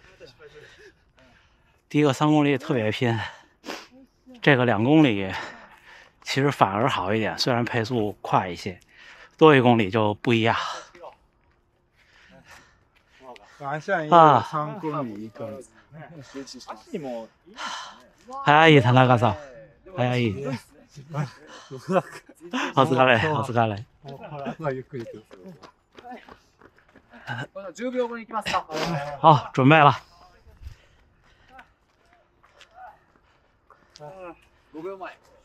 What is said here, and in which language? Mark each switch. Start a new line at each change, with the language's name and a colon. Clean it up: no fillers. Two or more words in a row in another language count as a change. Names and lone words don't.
Chinese: 第一个3公里特别拼，这个2公里其实反而好一点，虽然配速快一些，多1公里就不一样。反正3公里1公里。
Japanese: 早い田中さん。早い。お疲れ、お疲れ。ゆっくり行く。 10秒後に行きますか。
Chinese: 好，准备了。
Japanese: 5秒前。